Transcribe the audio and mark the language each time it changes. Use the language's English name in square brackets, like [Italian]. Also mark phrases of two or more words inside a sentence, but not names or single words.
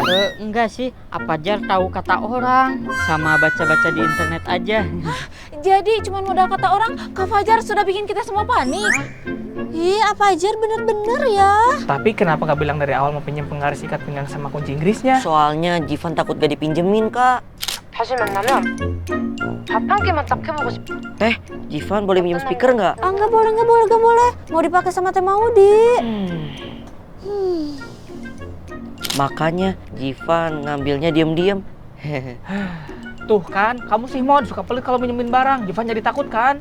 [Indonesian] Enggak sih, Apajar tahu kata orang. Sama baca-baca di internet aja. Jadi cuma modal kata orang, Kak Fajar sudah bikin kita semua panik. Ih, Afajar bener-bener ya. Tapi kenapa gak bilang dari awal mau pinjam penggaris ikat pinggang sama kunci Inggrisnya? Soalnya Jivan takut gak dipinjemin Kak. [Korean] 다시 만나면 밥 한 끼만 딱 해보고 싶어. [Indonesian] Teh, Jivan boleh minjem speaker nggak? Ah, nggak boleh, nggak boleh, nggak boleh. Mau dipakai sama Teh Maudi. Makanya Jivan ngambilnya diem-diem. Tuh kan, kamu sih Mod suka pelit kalau minjemin barang. Jivan jadi takut kan?